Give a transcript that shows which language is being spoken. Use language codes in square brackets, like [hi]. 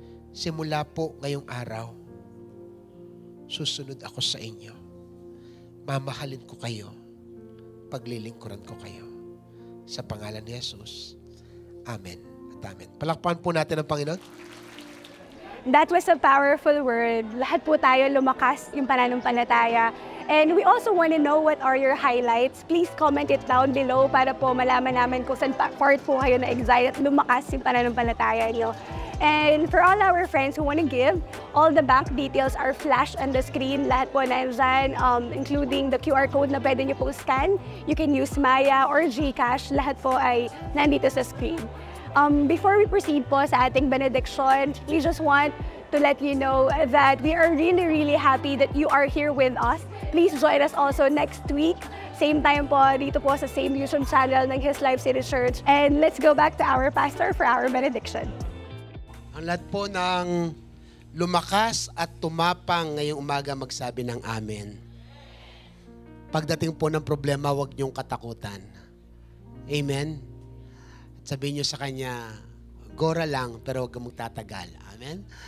[tl] Simula po ngayong araw, susunod ako sa inyo. Mamahalin ko kayo. Paglilingkuran ko kayo. Sa pangalan ni Jesus. Amen. Amen. Palakpakan po natin ang Panginoon. [en] That was a powerful word. [tl] Lahat po tayo lumakas yung pananampalataya. [en] And we also want to know what are your highlights. Please comment it down below [tl] para po malaman namin kung saan part po kayo na excited at lumakas yung pananampalataya niyo. [en] And for all our friends who want to give, all the bank details are flashed on the screen. [tl] Lahat po nandyan, [en] including the QR code [tl] na pwede nyo po scan. [en] You can use Maya or GCash. [tl] Lahat po ay nandito sa screen. [en] Before we proceed po sa ating benediction, we just want to let you know that we are really, really happy that you are here with us. Please join us also next week. Same time po, [tl] dito po sa [en] same YouTube channel ng His Life City Church. And let's go back to our pastor for our benediction. [tl] Ang lahat po ng lumakas at tumapang ngayong umaga magsabi ng amen. Pagdating po ng problema, huwag niyong katakutan. Amen? At sabihin niyo sa kanya, gora lang, pero huwag kang magtatagal. Amen?